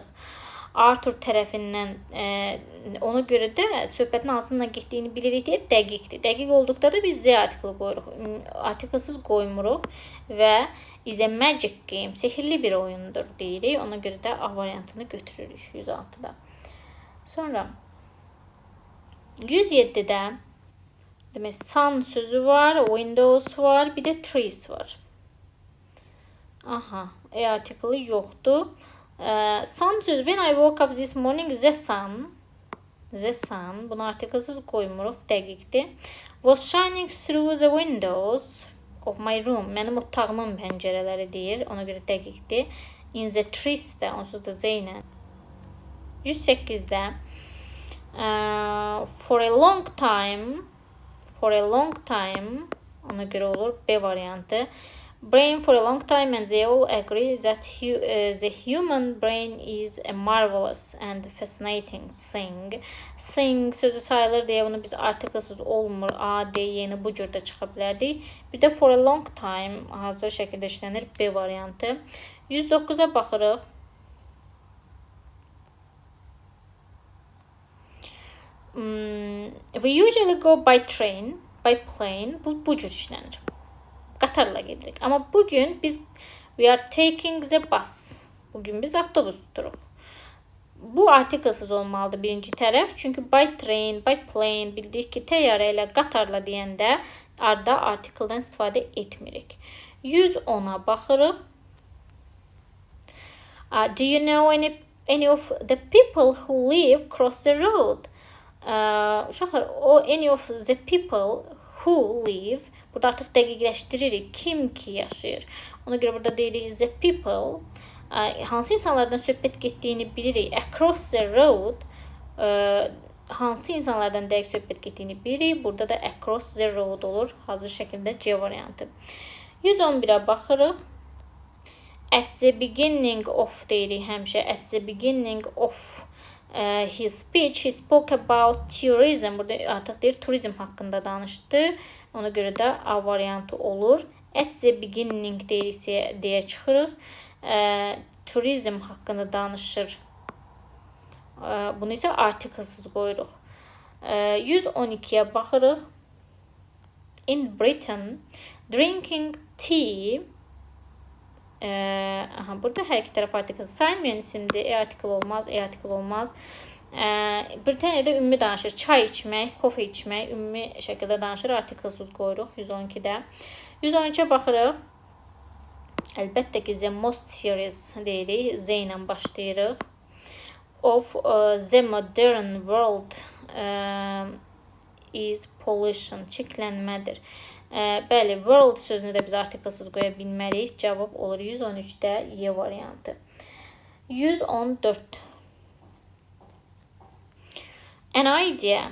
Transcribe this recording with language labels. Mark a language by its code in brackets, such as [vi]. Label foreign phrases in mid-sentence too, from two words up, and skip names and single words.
[az] Arthur tərəfindən ona görə də söhbətin hansından getdiyini bilirik deyə dəqiqdir. Dəqiq olduqda da biz Z artiklı qoyuruq. Artiklsız qoymuruq və [en] is a magic game, [az] sehirli bir oyundur deyirik. Ona görə də A variantını götürürük 106-da. Sonra 107-də demək sun sözü var, windows var, bir də trees var. Aha, artiklı yoxdur. Sun sözü, [en] when I woke up this morning, the sun The sun. [az] Bunu artiklsız qoymuruq. Dəqiqdir. [en] Was shining through the windows of my room. [az] Mənim otağımın pəncərələri deyir. Ona görə dəqiqdir. [en] In the trees [az] də onsuz da Z ilə. [en] 108-də for a long time. For a long time. [az] Ona görə olur B variantı. [en] Brain for a long time and they all agree that the human brain is a marvelous and fascinating thing. [az] Thing sözü sayılır deyə bunu biz artiklsız olmur. A, D, yeni bu cürdə çıxa bilərdik. Bir də [en] for a long time [az] hazır şəkildə işlənir B variantı. 109-a baxırıq. [en] We usually go by train, by plane. [az] Bu cür işlənir. Qatarla gedirik. Amma bugün biz [en] we are taking the bus. [az] Bugün biz avtobus tuturuq. Bu artiklsız olmalıdır birinci tərəf. Çünki [en] by train, by plane [az] bildik ki, təyyarə ilə qatarla deyəndə arda artikldan istifadə etmirik. 110-a baxırıq. [en] Do you know any of the people who live across the road? Uşaqlar, any of the people who live. [az] Burada artıq dəqiqləşdiririk. Kim ki yaşayır. Ona görə burada deyirik [en] the people. [az] Hansı insanlardan söhbət getdiyini bilirik. [en] Across the road. [az] Hansı insanlardan dəqiq söhbət getdiyini bilirik. Burada da [en] across the road [az] olur. Hazır şəkildə C variantı. 111-ə baxırıq. [en] At the beginning of [az] deyirik həmişə. [en] At the beginning of his speech, he spoke about tourism. [az] Burada artıq deyir turizm haqqında danışdı. Ona görə də A variantı olur. [en] At the beginning [az] deyə çıxırıq. Turizm haqqında danışır. Bunu isə artiklsız qoyuruq. 112-yə baxırıq. [en] In Britain, drinking tea. [az] Burada hər iki tərəf artiklsız. Sayılmayan isimdir. E artikl olmaz, E artikl olmaz. Britaniyada ümumi danışır. Çay içmək, kofe içmək, ümumi şəkildə danışır. Artiklsız qoyuruq 112-də. 113-ə baxırıq. Əlbəttə ki, [en] the most serious deyirik. [az] Z ilə başlayırıq. [en] Of the modern world is pollution. [az] Çirklənmədir. Bəli, world sözünü də biz artiklsız qoya bilməliyik. Cavab olur 113-də Y variantı. 114. [en] An idea.